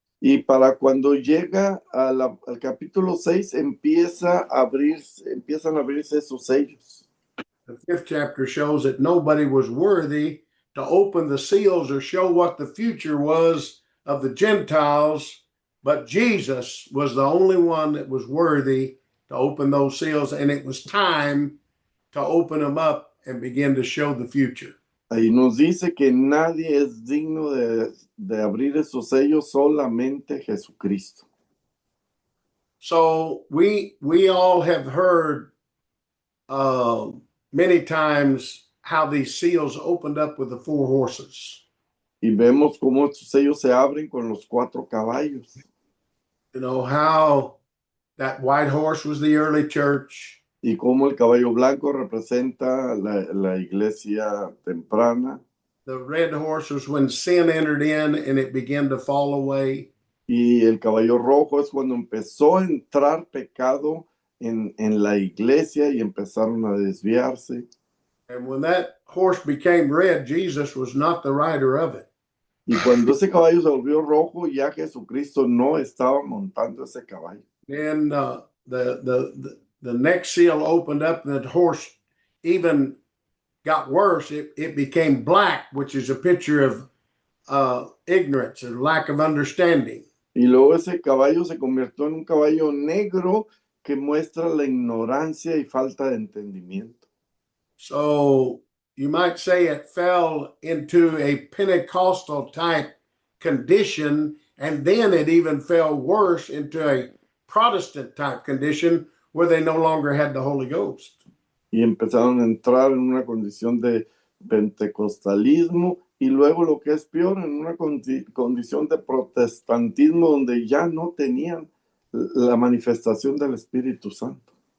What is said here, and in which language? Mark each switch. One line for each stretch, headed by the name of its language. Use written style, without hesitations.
Spanish: Y para cuando llega al capítulo 6 empiezan a abrirse esos sellos.
English: The 5th chapter shows that nobody was worthy to open the seals or show what the future was of the Gentiles, but Jesus was the only one that was worthy to open those seals, and it was time to open them up and begin to show the future.
Spanish: Ahí nos dice que nadie es digno de abrir esos sellos, solamente Jesucristo.
English: So we all have heard many times how these seals opened up with the 4 horses.
Spanish: Y vemos cómo estos sellos se abren con los 4 caballos.
English: You know, how that white horse was the early church.
Spanish: Y cómo el caballo blanco representa la iglesia temprana.
English: The red horse was when sin entered in and it began to fall away.
Spanish: Y el caballo rojo es cuando empezó a entrar pecado en la iglesia y empezaron a desviarse.
English: And when that horse became red, Jesus was not the rider of it.
Spanish: Y cuando ese caballo se volvió rojo, ya Jesucristo no estaba montando ese caballo.
English: Then the next seal opened up and the horse even got worse. It became black, which is a picture of ignorance and lack of understanding.
Spanish: Y luego ese caballo se convirtió en un caballo negro que muestra la ignorancia y falta de entendimiento.
English: So you might say it fell into a Pentecostal type condition, and then it even fell worse into a Protestant type condition where they no longer had the Holy Ghost.
Spanish: Y empezaron a entrar en una condición de pentecostalismo y luego lo que es peor, en una condición de protestantismo donde ya no tenían la manifestación del Espíritu Santo.